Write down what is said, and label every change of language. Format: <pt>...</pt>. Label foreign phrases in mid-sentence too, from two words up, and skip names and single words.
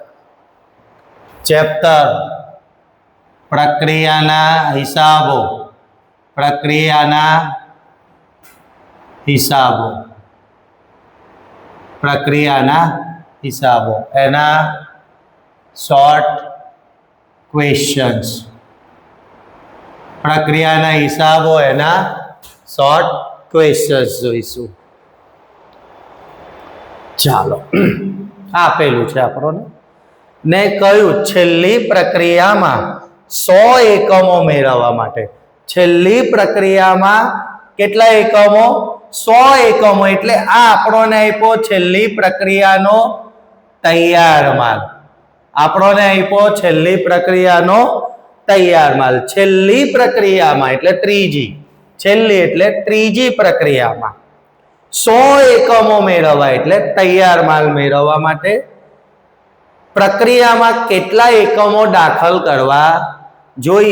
<gu>ચૅપ્ટર પ્રક્રિયાના હિસાબો, પ્રક્રિયાના હિસાબો, પ્રક્રિયાના હિસાબો એના</gu> <en>short questions.</en> <gu>પ્રક્રિયાના હિસાબો એના</gu> <en>short questions</en> <gu>જોઈશું। ચાલો આપેલું છે આપણે ને કહ્યું છેલ્લી પ્રક્રિયામાં 100 એકમો મેળવવા માટે। છેલ્લી પ્રક્રિયામાં કેટલા એકમો? 100 એકમો. એટલે આ આપણોને આપ્યો છેલ્લી પ્રક્રિયાનો તૈયાર માલ। આપણોને આપ્યો છેલ્લી પ્રક્રિયાનો તૈયાર માલ। છેલ્લી પ્રક્રિયામાં એટલે ત્રીજી, છેલ્લી એટલે ત્રીજી પ્રક્રિયામાં 100 એકમો મેળવવા એટલે તૈયાર માલ મેળવવા માટે પ્રક્રિયામાં કેટલા એકમો દાખલ કરવા જોઈએ।</gu>